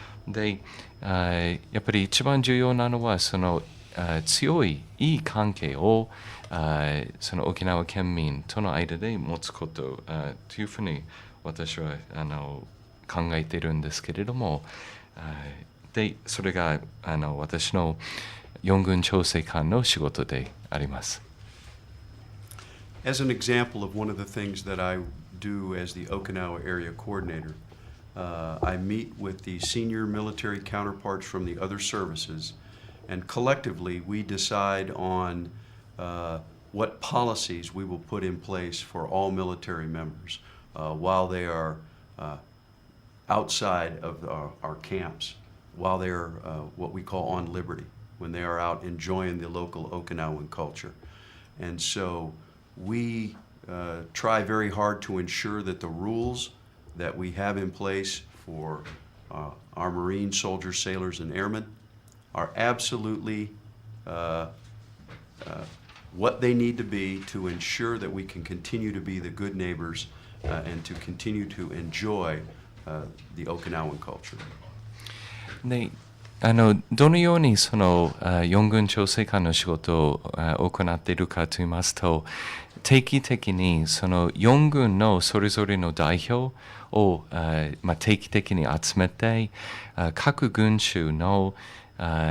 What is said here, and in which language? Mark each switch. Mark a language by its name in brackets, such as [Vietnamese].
[Japanese] でやっぱり一番重要なのはその強いいい関係をその沖縄県民との間で持つことというふうに私は考えているんですけれども、でそれが私の四軍調整官の仕事であります。 [English] As an example of one of the things that I do as the Okinawa area coordinator, I meet with the senior military counterparts from the other services, and collectively we decide on what policies we will put in place for all military members while they are outside of our camps, while they are what we call on liberty, when they are out enjoying the local Okinawan culture. And so we try very hard to ensure that the rules that we have in place for our Marine soldiers, sailors, and airmen are absolutely what they need to be to ensure that we can continue to be the good neighbors and to continue to enjoy the Okinawan culture. [Japanese] でどのようにその四軍調整官の仕事を行っているかといいますと、定期的にその四軍のそれぞれの代表を定期的に集めて、各軍種のそ